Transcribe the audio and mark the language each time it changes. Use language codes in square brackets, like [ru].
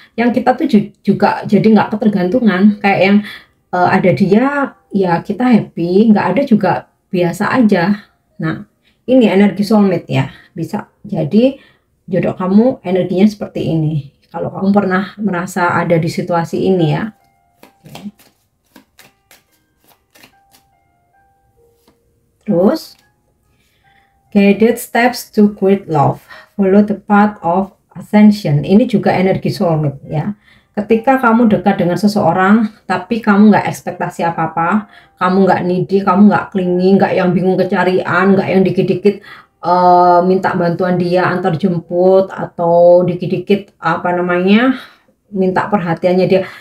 [id] Yang kita tuh juga jadi nggak ketergantungan. Kayak yang ada dia ya kita happy, nggak ada juga biasa aja. Nah ini energi soulmate ya, bisa jadi jodoh kamu energinya seperti ini. Kalau kamu pernah merasa ada di situasi ini ya. Oke. [en] Terus, guided steps to quit love, follow the path of ascension. [id] Ini juga energi soulmate ya. Ketika kamu dekat dengan seseorang, tapi kamu nggak ekspektasi apa-apa, kamu nggak needy, kamu nggak clingy, nggak yang bingung kecarian, nggak yang dikit-dikit minta bantuan dia antar jemput, atau dikit-dikit apa namanya minta perhatiannya dia.